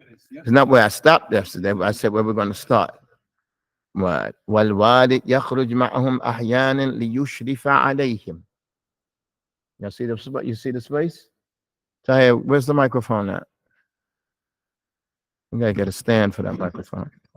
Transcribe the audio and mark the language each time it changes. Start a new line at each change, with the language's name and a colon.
English: It's not where I stopped yesterday, but I said where we're going to start. What?
Arabic: والوالد يخرج معهم أحيانا ليشرف عليهم.
English: You see the space? Tahir, where's the microphone at? We gotta get a stand for that microphone.